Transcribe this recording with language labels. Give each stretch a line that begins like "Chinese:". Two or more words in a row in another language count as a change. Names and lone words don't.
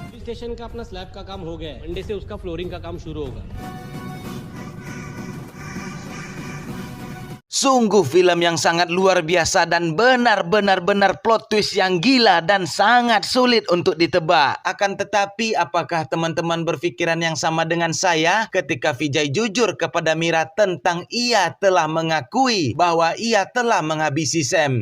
Hindi: स्टेशन का अपना स्लैब का काम हो गया है, मंडे से उसका फ्लोरिंग का काम शुरू होगा।
Indonesian: Sungguh film yang sangat luar biasa dan benar-benar
English: plot twist
Indonesian: yang gila dan sangat sulit untuk ditebak. Akan tetapi apakah teman-teman berpikiran yang sama dengan saya ketika Vijay jujur kepada Mira tentang ia telah mengakui bahwa ia telah menghabisi Sam?